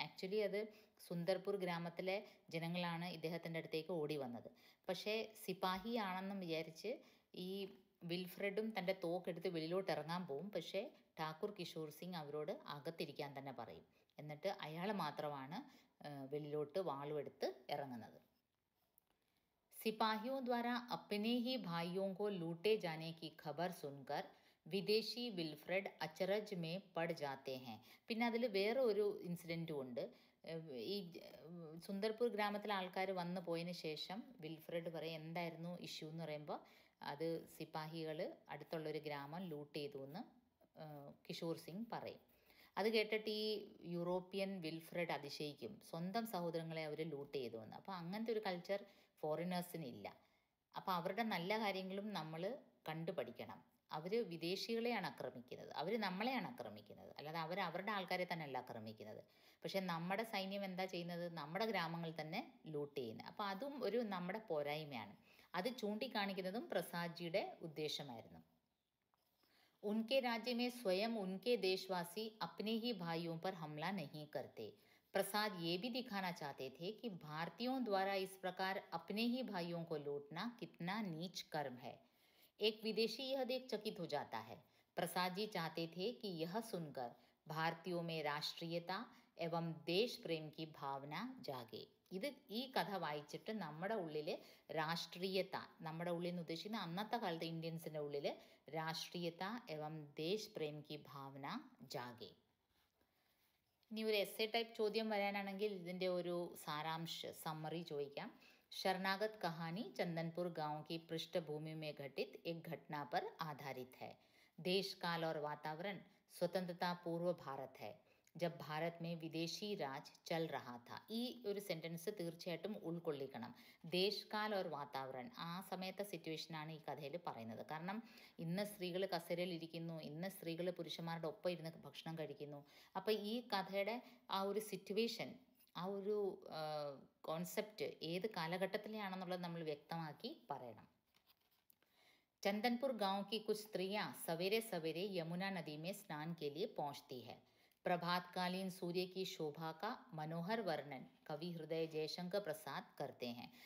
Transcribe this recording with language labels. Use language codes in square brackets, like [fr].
[ml] Actually അത് സുന്ദർപൂർ ഗ്രാമത്തിലെ ജനങ്ങളാണ് ഇദ്ദേഹത്തിൻ്റെ അടുത്തേക്ക് ഓടി വന്നത്. പക്ഷേ സിപ്പാഹി ആണെന്നും വിചാരിച്ച് ഈ വിൽഫ്രെഡും തൻ്റെ തോക്കെടുത്ത് വെളിയിലോട്ട് ഇറങ്ങാൻ പോവും. പക്ഷേ ഠാക്കൂർ കിഷോർ സിംഗ് അവരോട് അകത്തിരിക്കാൻ തന്നെ പറയും. എന്നിട്ട് അയാൾ മാത്രമാണ് വെളിയിലോട്ട് വാളുമെടുത്ത് ഇറങ്ങുന്നത്. [hi] सिपाहियों द्वारा अपने ही भाइयों को लूटे जाने की खबर सुनकर വിദേശി വിൽഫ്രെഡ് അച്ചറജ് മേ പട് ജാത്തെ ഹെ. [ml] പിന്നെ അതിൽ വേറെ ഒരു ഇൻസിഡൻറ്റും ഉണ്ട്. ഈ സുന്ദർപൂർ ഗ്രാമത്തിലെ ആൾക്കാർ വന്നു പോയതിന് ശേഷം വിൽഫ്രെഡ് പറയും എന്തായിരുന്നു ഇഷ്യൂ എന്ന് പറയുമ്പോൾ അത് സിപ്പാഹികൾ അടുത്തുള്ളൊരു ഗ്രാമം ലൂട്ട് ചെയ്തു എന്ന് കിഷോർ സിംഗ് പറയും. അത് കേട്ടിട്ട് ഈ യൂറോപ്യൻ വിൽഫ്രെഡ് അതിശയിക്കും, സ്വന്തം സഹോദരങ്ങളെ അവർ ലൂട്ട് ചെയ്തു എന്ന്. അപ്പോൾ അങ്ങനത്തെ ഒരു കൾച്ചർ ഫോറിനേഴ്സിനില്ല. അപ്പോൾ അവരുടെ നല്ല കാര്യങ്ങളും നമ്മൾ കണ്ടുപഠിക്കണം. അവർ വിദേശികളെയാണ് ആക്രമിക്കുന്നത്, അവർ നമ്മളെയാണ് ആക്രമിക്കുന്നത്, അല്ലാതെ അവർ അവരുടെ ആൾക്കാരെ തന്നെ അല്ല ആക്രമിക്കുന്നത്. പക്ഷേ നമ്മുടെ സൈന്യം എന്താ ചെയ്യുന്നത്? നമ്മുടെ ഗ്രാമങ്ങൾ തന്നെ ലൂട്ട് ചെയ്യുന്നത്. അപ്പോൾ അതും ഒരു നമ്മുടെ പോരായ്മയാണ്. അത് ചൂണ്ടിക്കാണിക്കുന്നതും പ്രസാദ്ജിയുടെ ഉദ്ദേശമായിരുന്നു. [hi] उनके राज्य में स्वयं उनके देशवासी अपने ही भाइयों पर हमला नहीं करते। प्रसाद ये भी दिखाना चाहते थे कि भारतीयों द्वारा इस प्रकार अपने ही भाइयों को लूटना कितना नीच कर्म है। एक विदेशी यह देख चकित हो जाता है। प्रसाद जी चाहते थे कि यह सुनकर भारतीयों में राष्ट्रीयता एवं देश प्रेम की भावना जागे। [ml] ഇത് ഈ കഥ വായിച്ചിട്ട് നമ്മുടെ ഉള്ളിൽ രാഷ്ട്രീയത, നമ്മുടെ ഉള്ളിൽ നിന്ന് ഉദ്ദേശിക്കുന്ന അന്നത്തെ കാലത്ത് ഇന്ത്യൻസിൻ്റെ ഉള്ളിൽ രാഷ്ട്രീയത [hi] എവം ദേശ് പ്രേം കി ഭാവന ജാഗെ. [ml] ഇനി ഒരു എസ്സേ ടൈപ്പ് ചോദ്യം വരാനാണെങ്കിൽ ഇതിൻ്റെ ഒരു സമ്മറി ചോദിക്കാം. [hi] शरणागत कहानी चंदनपुर गांव की पृष्ठभूमि में घटित एक घटना पर आधारित है. देश काल और वातावरण स्वतंत्रता पूर्व भारत है, जब भारत में विदेशी राज चल रहा था. [ml] ഈ ഒരു സെൻറ്റൻസ് തീർച്ചയായിട്ടും ഉൾക്കൊള്ളിക്കണം. [hi] ദേശ് കാൽ ഓർ വാതാവരൺ, [ml] ആ സമയത്തെ സിറ്റുവേഷനാണ് ഈ കഥയിൽ പറയുന്നത്. കാരണം ഇന്ന് സ്ത്രീകൾ കസേരയിൽ ഇരിക്കുന്നു, ഇന്ന് സ്ത്രീകൾ പുരുഷന്മാരുടെ ഒപ്പം ഇരുന്ന് ഭക്ഷണം കഴിക്കുന്നു. അപ്പോൾ ഈ കഥയുടെ ആ ഒരു സിറ്റുവേഷൻ, ആ ഒരു കോൺസെപ്റ്റ് ഏത് കാലഘട്ടത്തിലാണെന്നുള്ളത് നമ്മൾ വ്യക്തമാക്കി പറയണം. [hi] चंदनपुर गांव की कुछ स्त्रियां सवेरे सवेरे यमुना नदी में स्नान के लिए पहुंचती है. प्रभातकालीन सूर्य की शोभा का मनोहर वर्णन कवि हृदय जयशंकर प्रसाद करते हैं.